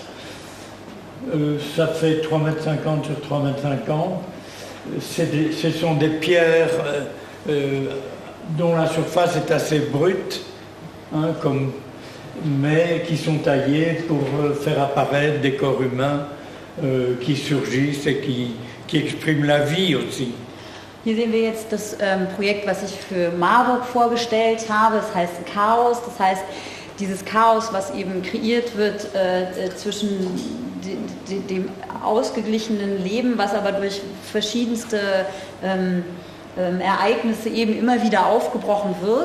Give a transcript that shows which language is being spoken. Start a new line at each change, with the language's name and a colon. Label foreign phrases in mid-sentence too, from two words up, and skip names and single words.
French: Ça fait 3,50 m sur 3,50 m. Ce sont des pierres dont la surface est assez brute, hein, mais qui sont taillées pour faire apparaître des corps humains qui surgissent et qui expriment la vie aussi.
German: Hier sehen wir jetzt das Projekt, was ich für Marburg vorgestellt habe. Das heißt Chaos. Das heißt, dieses Chaos, was eben kreiert wird zwischen dem ausgeglichenen Leben, was aber durch verschiedenste Ereignisse eben immer wieder aufgebrochen wird.